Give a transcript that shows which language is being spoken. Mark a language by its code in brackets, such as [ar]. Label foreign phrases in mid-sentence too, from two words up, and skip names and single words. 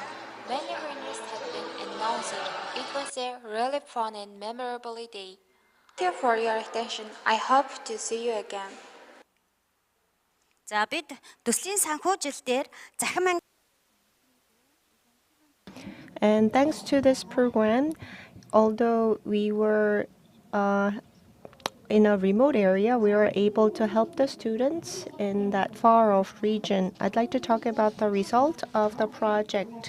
[en] Many winners have been announced. It was a really fun and memorable day. Thank you for your attention. I hope to see you again. [mn] За бид төслийн санхүүжилтээр захин [en] And thanks to this program, although we were in a remote area, we were able to help the students in that far-off region. I'd like to talk about the result of the project.